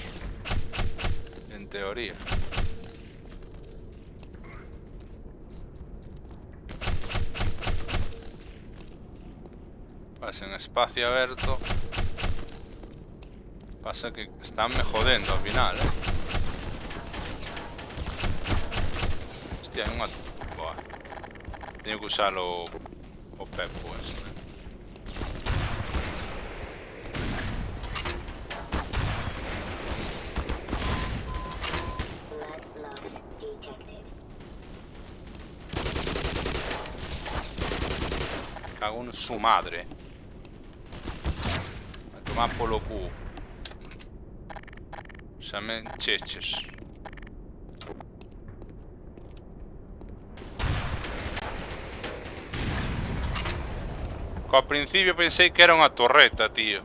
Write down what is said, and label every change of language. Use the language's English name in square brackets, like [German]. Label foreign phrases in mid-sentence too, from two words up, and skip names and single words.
[Galician] En teoría. Pasen espacio aberto. Pasa que están me jodendo ao final, Hostia, hai unha... Boa. Teño que usar o Peppo este. [English] Blood loss detected. [Spanish] cago en su madre. [Galician] A tomar polo cu. Xa me cheches. Que ao principio pensei que era unha torreta, tío.